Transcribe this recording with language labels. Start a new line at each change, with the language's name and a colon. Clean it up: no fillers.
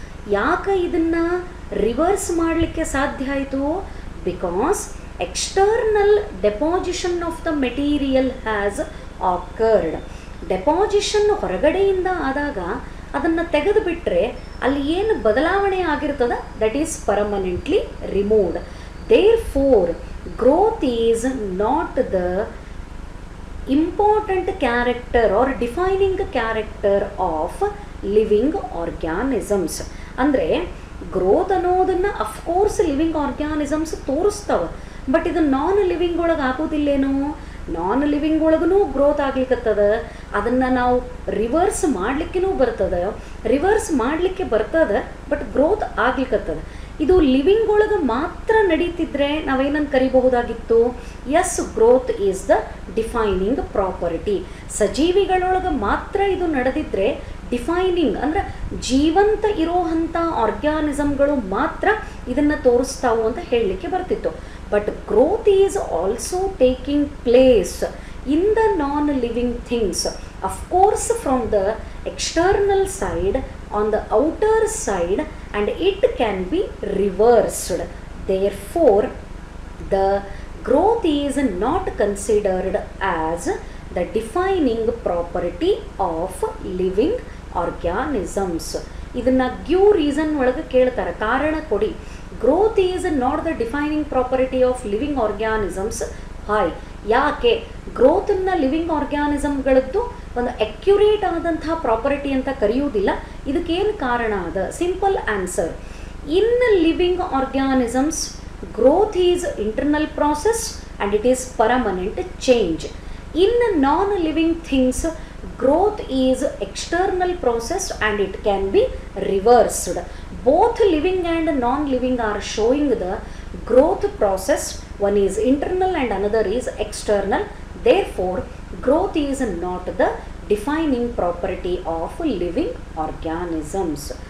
Kannada: ಯಾಕೆ ಇದನ್ನು ರಿವರ್ಸ್ ಮಾಡಲಿಕ್ಕೆ ಸಾಧ್ಯ ಆಯಿತು?
English: Because external deposition of the material has occurred.
Kannada: Deposition ಹೊರಗಡೆಯಿಂದ ಆದಾಗ ಅದನ್ನು ತೆಗೆದು ಬಿಟ್ಟರೆ ಅಲ್ಲಿ ಏನು ಬದಲಾವಣೆ ಆಗಿರ್ತದ
English: That is permanently removed. Therefore growth is not the important character or defining character of living organisms.
Kannada: ಅಂದರೆ ಗ್ರೋತ್ ಅನ್ನೋದನ್ನು ಅಫ್ಕೋರ್ಸ್ ಲಿವಿಂಗ್ ಆರ್ಗ್ಯಾನಿಸಮ್ಸ್ ತೋರಿಸ್ತವೆ, ಬಟ್ ಇದು ನಾನ್ ಲಿವಿಂಗ್ ಒಳಗೆ ಆಗೋದಿಲ್ಲೇನೋ. ನಾನ್ ಲಿವಿಂಗ್ ಒಳಗೂ ಗ್ರೋತ್ ಆಗ್ಲಿಕ್ಕತ್ತದ. ಅದನ್ನು ನಾವು ರಿವರ್ಸ್ ಮಾಡಲಿಕ್ಕೂ ಬರ್ತದೆ, ರಿವರ್ಸ್ ಮಾಡಲಿಕ್ಕೆ ಬರ್ತದೆ, ಬಟ್ ಗ್ರೋತ್ ಆಗ್ಲಿಕ್ಕತ್ತದ. ಇದು ಲಿವಿಂಗ್ ಒಳಗೆ ಮಾತ್ರ ನಡೀತಿದ್ರೆ ನಾವೇನಂತ ಕರಿಬಹುದಾಗಿತ್ತು,
English: Yes growth is the defining property.
Kannada: ಸಜೀವಿಗಳೊಳಗೆ ಮಾತ್ರ ಇದು ನಡೆದಿದ್ರೆ ಡಿಫೈನಿಂಗ್ ಅಂದರೆ ಜೀವಂತ ಇರೋವಂಥ ಆರ್ಗ್ಯಾನಿಸಮ್ಗಳು ಮಾತ್ರ ಇದನ್ನು ತೋರಿಸ್ತಾವು ಅಂತ ಹೇಳಲಿಕ್ಕೆ ಬರ್ತಿತ್ತು.
English: But growth is also taking place in the non living things, of course from the external side on the outer side, and it can be reversed. Therefore the growth is not considered as the defining property of living organisms.
Kannada: ಇದನ್ನ Gyu reason ಒಳಗೆ ಕೇಳ್ತಾರೆ, ಕಾರಣ ಕೊಡಿ.
English: Growth is not the defining property of living organisms.
Kannada: Hi, ಯಾಕೆ ಗ್ರೋತನ್ನು living ಆರ್ಗ್ಯಾನಿಸಮ್ಗಳದ್ದು ಒಂದು accurate ಆದಂತಹ property ಅಂತ ಕರೆಯುವುದಿಲ್ಲ? ಇದಕ್ಕೇನು ಕಾರಣ ಅದ?
English: Simple answer, in living organisms growth is internal process and it is permanent change. In non living things growth is external process and it can be reversed. Both living and non-living are showing the growth process. One is internal and another is external. Therefore growth is not the defining property of living organisms.